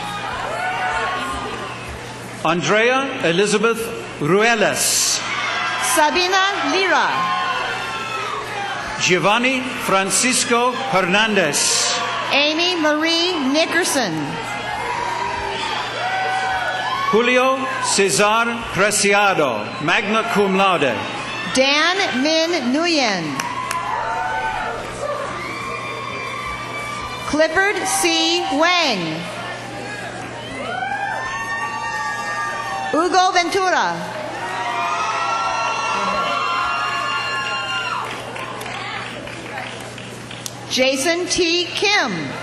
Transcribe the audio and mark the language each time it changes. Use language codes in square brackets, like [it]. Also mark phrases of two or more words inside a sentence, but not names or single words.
[en] Andrea Elizabeth Ruelas. Sabina Lira. Giovanni Francisco Hernandez. Amy Marie Nickerson. Julio Cesar Preciado, [la] magna cum laude. [en] Dan Min Nguyen. Clifford C. Wang. Hugo Ventura. Jason T. Kim.